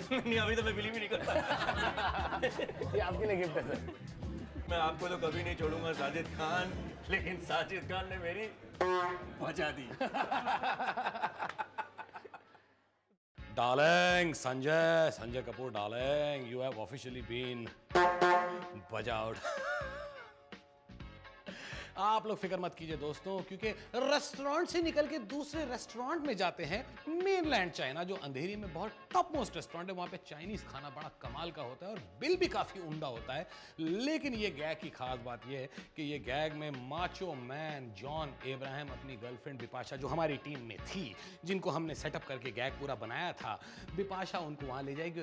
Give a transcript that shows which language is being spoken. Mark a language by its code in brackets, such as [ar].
[hi] नहीं, अभी तो मैं बिलीव ही नहीं करता. ये आपके लिए गिफ्ट है सर. मैं आपको तो कभी नहीं छोड़ूंगा साजिद खान, लेकिन साजिद खान ने मेरी बचा दी. [en] Darling, Sanjay Kapoor, darling, you have officially been Baja Out. [hi] आप लोग फिक्र मत कीजिए दोस्तों, क्योंकि रेस्टोरेंट से निकल के दूसरे रेस्टोरेंट में जाते हैं. मेनलैंड चाइना, जो अंधेरी में बहुत टॉप मोस्ट रेस्टोरेंट है, वहाँ पे चाइनीज खाना बड़ा कमाल का होता है और बिल भी काफ़ी उम्दा होता है. लेकिन ये गैग की खास बात ये है कि ये गैग में माचो मैन जॉन एब्राहम अपनी गर्लफ्रेंड बिपाशा, जो हमारी टीम में थी, जिनको हमने सेटअप करके गैग पूरा बनाया था, बिपाशा उनको वहाँ ले जाएगी.